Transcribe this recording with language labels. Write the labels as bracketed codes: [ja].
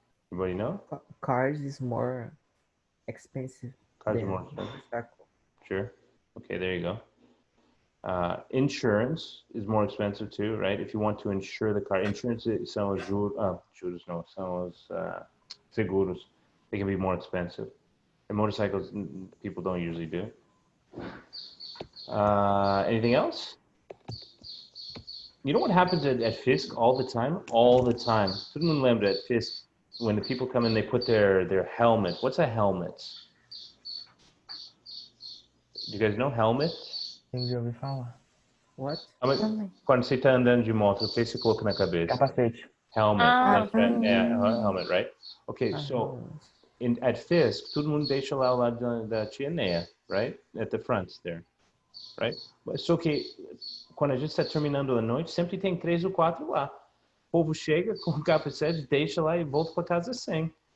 [en] Anybody know? Cars is more expensive. Cars are than more expensive. motorcycle. Sure. Okay, there you go. Insurance is more expensive too, right? If you want to insure the car, insurance são os juros, não, são os seguros. They can be more expensive. And motorcycles, people don't usually do. Anything else? You know what happens at Fisk all the time? All the time. Todo mundo lembra at Fisk, when the people come in, they put their helmet. What's a helmet? Do you guys know helmet? [pt] Tem de ouvir falar. [en] What? [pt] Quando você está andando de moto, o que você coloca na cabeça? Capacete. [en] Helmet. Helmet, right? Okay, Ah, [pt] so at Fisk, todo mundo deixa lá ao lado da tia Nea, right? [en] At the front there, right? [pt] Só que quando a gente está terminando a noite, sempre tem 3 ou 4 lá. O povo chega com o capacete, deixa lá e volta para casa sem.